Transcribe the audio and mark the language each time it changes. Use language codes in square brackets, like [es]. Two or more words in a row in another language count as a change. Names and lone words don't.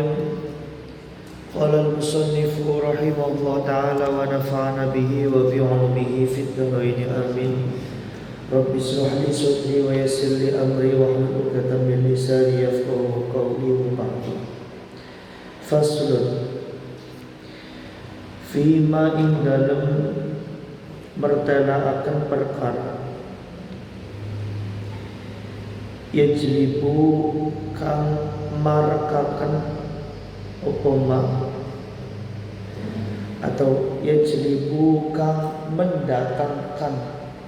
[ar] قال المصنف رحمه الله تعالى ونفعنا به وبعلومه في الدارين آمين. رب اشرح لي صدري ويسر لي أمري واحلل عقدة من لساني يفقهوا قولي وبعد. [jv] فصل fima ing dalem mertelaaken perkara yajlibu kang marakaken opoma atau yajlibu kang mendatangkan